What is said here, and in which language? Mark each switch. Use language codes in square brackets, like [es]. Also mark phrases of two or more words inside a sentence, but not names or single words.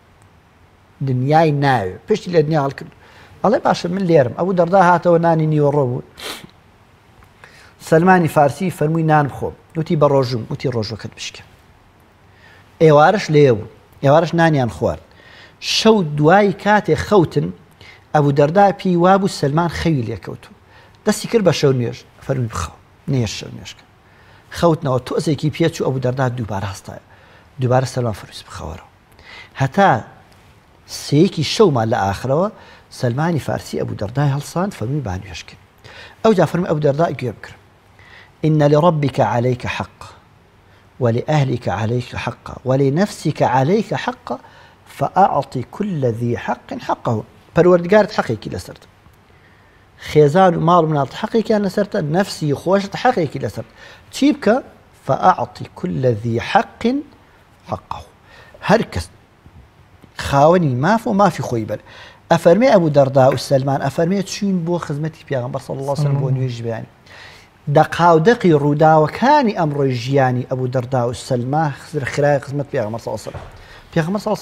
[ckb] دنیای ناوێ پشتی لە دنیا هەڵکرد ئەڵێ باشە من لێرم ئەبوو دەردا هاتەوە نانی نیوەڕۆ بوو سلمانی فارسی فەرمووی نان بخۆم وتی بە ڕۆژوم وتی ڕۆژوەکەت بشکە ئێوارش لێ بوو ئێوارش نانیان خوارد شەو دوای کاتێ خەوتن ئەبوو دەردا پێی وابوو سلمان خەوی لێکەوتو دەستی کرد بە شەو نوێژ فەرمووی بخەوە نێژ شەو نوێژکە خەوتنەوە تۆزێکی پێچوو ئەبوو دەردا دووبارە هەستایە دووبارە سلمان فەرمووی بخەوەرەوە هەتا سەیەکی شەومان لە ئاخرەوە سلمانی فارسی ئەبوو دەردای هەڵساند فەرمووی با نوێژکە ئەوجا فەرمووی ئەبوو دەردا گوێ بکرە [ar] إن لربك عليك حق ولأهلك عليك حق ولنفسك عليك حق فأعطي كل ذي حق حقه [ckb] پروردگارت حقێکی لەسەرت خێزان و ماڵ مناڵ حقێکیان لەسەرتە نفسی خۆشت حقێکی لەسەر چی بکە [ar] فأعطي كل ذي حق حقه [ckb] هەر کەس خاوەنی ماف و مافی خۆی بەر ئەفەرمێ ئەبوو دەردا و سەلمان ئەفەرمێ چوین بۆ خزمەتی پێغەمبەر صلی [ar] الله عليه وسلم [ckb] بۆ نوێژی بەیانی دەقاودەقی ڕووداوەکانی ئەمڕۆی ژیانی ئەبوو دەردا و سەلما خرای خزمەت پێغەمبەر [ar] صلی الله عليه وسلم [ckb] پێغەمبەر [ar] صلی الله عليه